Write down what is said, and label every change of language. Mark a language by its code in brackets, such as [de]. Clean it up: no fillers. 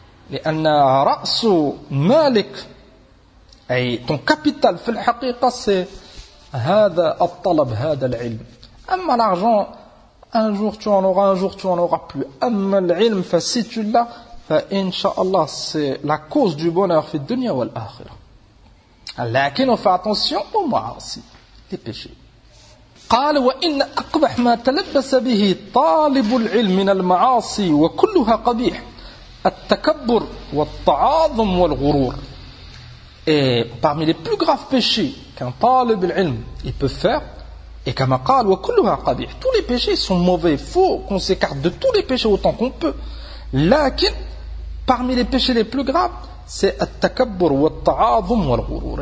[ar] Léanna ra'su malik, [fr] et ton capital, [ar] fil haqiqa, c'est hada at-talab, hada al-ilm. [fr] Amma l'argent, un jour tu en auras, un jour tu en auras plus. Amma al-ilm, fa si tu l'as, fa incha'Allah, c'est la cause du bonheur [ar] fi dunya wal akhir. [fr] Lakin, on fait attention au ma'asi, les péchés. [ar] قال وإن أقبح ما تلبس به طالب العلم من المعاصي وكلها قبيح التكبر والتعاظم والغرور. [fr] Et parmi les plus graves péchés qu'un طالب العلم il peut faire, et comme [ar] قال وكلها قبيح, [fr] tous les péchés sont mauvais, faut qu'on s'écarte de tous les péchés autant qu'on peut. [ar] لكن [fr] parmi les péchés les plus graves c'est [ar] التكبر والتعاظم والغرور.